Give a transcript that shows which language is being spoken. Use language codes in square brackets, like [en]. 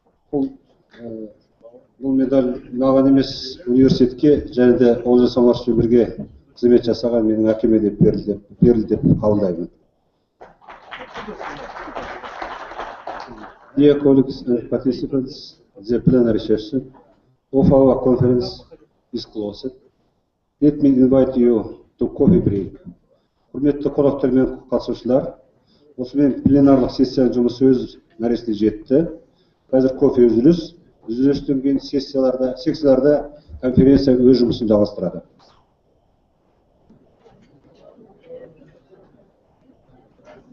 [kk] Бұл медаль маған емес университетке және де Олжас Омаровичпен бірге қызмет жасаған менің әкеме деп берілді деп қабылдаймын. [en] Dear colleagues and participants, the plenary session of our conference is closed. Let me invite you to coffee break. [kk] Құрметті қонақтар мен қатысушылар, осымен пленарлық сессияның жұмысы өз мәресіне жетті. Қазір кофе үзіліс. Үзілістен кейін секцияларда конференция өз жұмысын жалғастырады.